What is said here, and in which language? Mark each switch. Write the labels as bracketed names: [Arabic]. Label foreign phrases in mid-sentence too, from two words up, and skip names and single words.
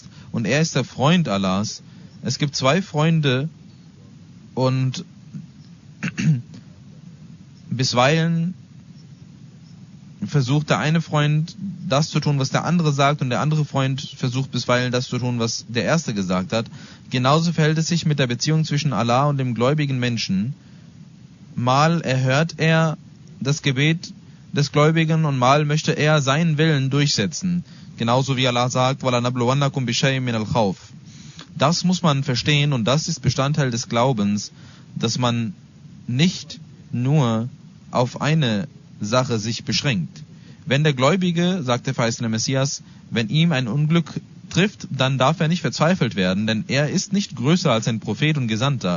[German] Und er ist der Freund Allahs. Es gibt zwei Freunde und bisweilen versucht der eine Freund das zu tun, was der andere sagt, und der andere Freund versucht bisweilen das zu tun, was der erste gesagt hat. Genauso verhält es sich mit der Beziehung zwischen Allah und dem gläubigen Menschen. Mal erhört er das Gebet des Gläubigen und mal möchte er seinen Willen durchsetzen. Genauso wie Allah sagt, [Arabic] وَلَنَبْلُوَنَّكُمْ بِشَيْءٍ مِنَ الْخَوْفِ. [German] Das muss man verstehen und das ist Bestandteil des Glaubens, dass man nicht nur auf eine Sache sich beschränkt. Wenn der Gläubige, sagt der verheißene Messias, wenn ihm ein Unglück trifft, dann darf er nicht verzweifelt werden, denn er ist nicht größer als ein Prophet und Gesandter.